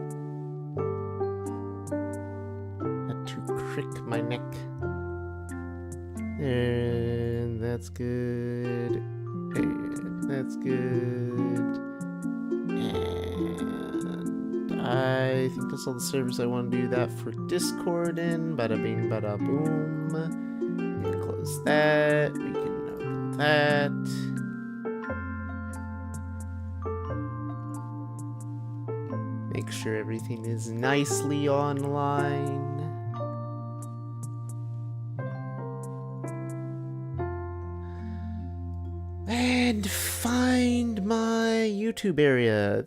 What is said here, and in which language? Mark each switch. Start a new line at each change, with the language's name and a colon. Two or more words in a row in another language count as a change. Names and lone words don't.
English: Had to crick my neck. And that's good. And that's good. And I think that's all the servers I want to do that for Discord in. Bada bing, bada boom. We can close that. We can open that. Make sure everything is nicely online. And find my YouTube area.